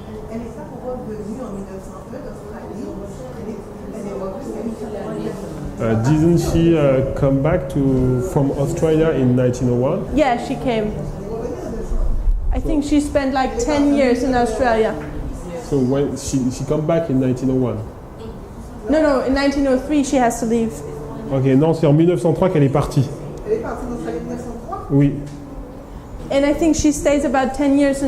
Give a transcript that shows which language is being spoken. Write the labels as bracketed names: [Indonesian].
[French] Elle n'est pas revenue en 1902 d'Australie. Elle est revenue. [English] Didn't she come back from Australia in 1901? Yeah, she came. I think she spent like 10 years in Australia. So when she come back in 1901? No, in 1903 she has to leave. [French] Ok, non, c'est en 1903 qu'elle est partie. Elle est partie d'Australie en 1903. Oui. [English] And I think she stays about 10 years in